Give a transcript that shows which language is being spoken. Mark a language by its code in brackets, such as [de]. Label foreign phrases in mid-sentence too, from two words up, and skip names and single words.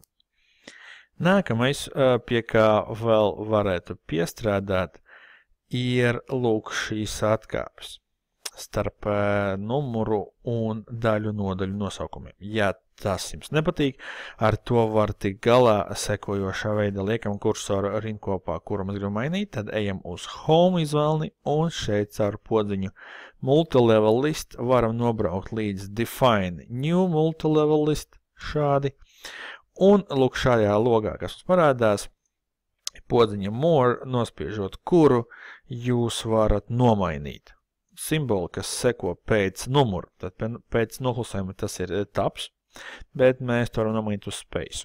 [lv] Nākamais, pie kā vēl varētu piestrādāt, ir lūk šīs atkāpes starp numuru un daļu nodaļu nosaukumiem. Ja tas jums nepatīk, ar to var tikt galā sekojošā veida. Liekam kursoru rindkopā, kuru mēs gribam mainīt, tad ejam uz home izvēlni un šeit caur podziņu [en] multilevel list [lv] varam nobraukt līdz [en] define new multilevel list [lv] šādi. Un lūk šajā logā, kas mums parādās, podziņa more, nospiežot kuru jūs varat nomainīt. Simboli, kas seko pēc numuru, tad pēc noklusējuma tas ir tabs, bet mēs to varam nomainīt uz space.